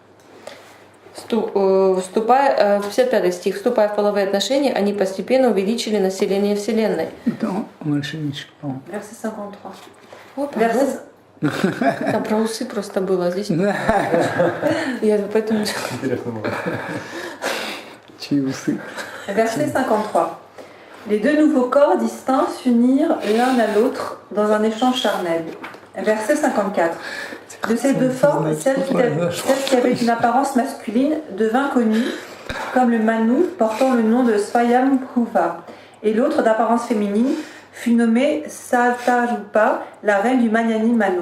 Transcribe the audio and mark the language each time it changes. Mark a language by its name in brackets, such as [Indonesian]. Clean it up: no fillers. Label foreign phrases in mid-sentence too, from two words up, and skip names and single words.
[Russian] 55 стих. «Вступая в половые отношения, они постепенно увеличили население Вселенной». [French] Verset 53. [Russian] О, [French] Verset... [Russian] там про усы просто было, а здесь... Я поэтому... Интересно было. [French] Verset 53. Les deux nouveaux corps distincts s'unirent l'un à l'autre dans un échange charnel. Verset 54. De ces deux formes, celle qui avait une apparence masculine devint connue comme le Manu portant le nom de Swayambhuva, et l'autre d'apparence féminine fut nommée Satarupa, la reine du Magnani Manu.